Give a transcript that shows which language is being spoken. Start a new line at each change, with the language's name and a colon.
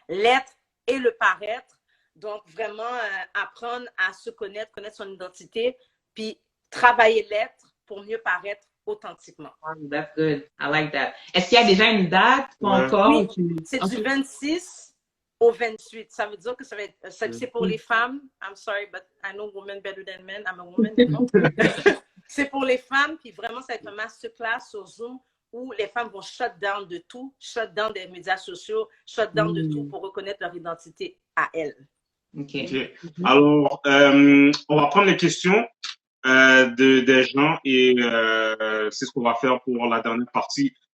French: L'être et le paraître. Donc, vraiment, apprendre à se connaître son identité, puis travailler l'être pour mieux paraître authentiquement.
English: That's good. I like that.
French: Est-ce qu'il y a déjà une date? Pas encore? Oui, c'est du 26 au 28. Ça veut dire que ça va être, c'est pour les femmes.
English: I'm sorry, but I know women better than men. I'm a woman.
French: C'est pour les femmes, puis vraiment, ça va être un masterclass sur Zoom où les femmes vont shut down de tout, shut down des médias sociaux, shut down de tout pour reconnaître leur identité à elles.
English: Okay.
French: Alors, on va prendre les questions des gens et c'est ce qu'on va faire pour la dernière partie.